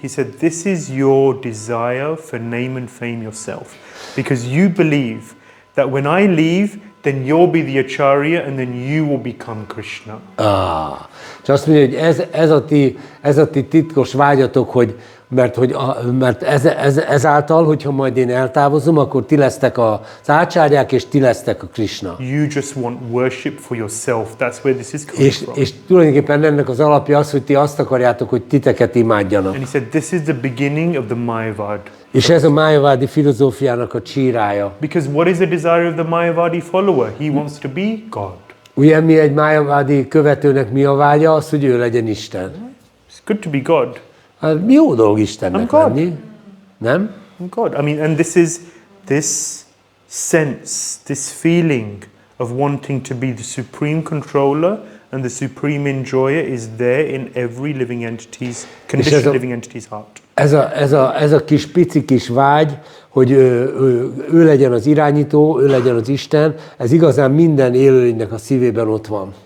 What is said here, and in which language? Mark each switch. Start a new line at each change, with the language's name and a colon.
English: He said, this is your desire for name and fame yourself. Because you believe that when I leave, then you'll be the acharya and then you will become Krishna.
Hungarian: És azt mondja, hogy ez a ti titkos vágyatok, hogy mert ezáltal, hogyha majd én eltávozom, akkor ti lesztek az ácsárják, és ti lesztek a Krishna.
English: You just want worship for yourself. That's where this is coming from.
Hungarian: És tulajdonképpen ennek az alapja az, hogy ti azt akarjátok, hogy titeket imádjanak.
English: And he said, this is the beginning of the Mayavad.
Hungarian: És ez a májavádi filozófiának a csírája.
English: Because what is the desire of the Mayavadi follower? He wants to be God.
Hungarian: Ugye mi egy májavádi követőnek mi a vágya? Az, hogy ő legyen Isten.
English: It's good to be God.
Hungarian: Hát jó dolog Istennek
English: I'm God.
Hungarian: lenni. Nem?
English: I'm God. I mean, and this sense, this feeling of wanting to be the supreme controller and the supreme enjoyer is there in every living entity's, conditioned living entity's heart.
Hungarian: Ez a kis pici kis vágy, hogy ő legyen az irányító, ő legyen az Isten, ez igazán minden élőlénynek a szívében ott van.